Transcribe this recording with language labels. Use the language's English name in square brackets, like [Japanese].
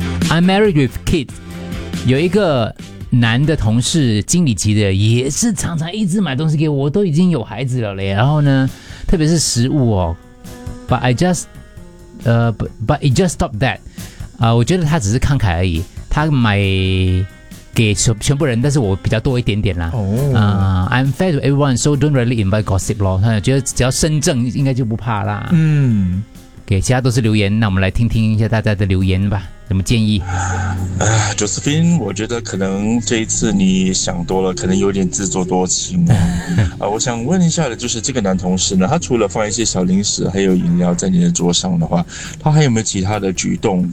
[English] I'm married with kids， [Chinese] 有一个男的同事，经理级的，也是常常一直买东西给我，我都已经有孩子了嘞。然后呢，特别是食物哦 ， [English] but it just stopped that， [Chinese] 我觉得他只是慷慨而已，他买给全部人，但是我比较多一点点啦。 [English] I'm fair to everyone, so don't really invite gossip 咯。 [Chinese] 他觉得只要身正，应该就不怕啦。嗯，给其他都是留言，那我们来听听一下大家的留言吧，什么建议？啊 ，Josephine， 我觉得可能这一次你想多了，可能有点自作多情啊。我想问一下的就是这个男同事呢，他除了放一些小零食还有饮料在你的桌上的话，他还有没有其他的举动？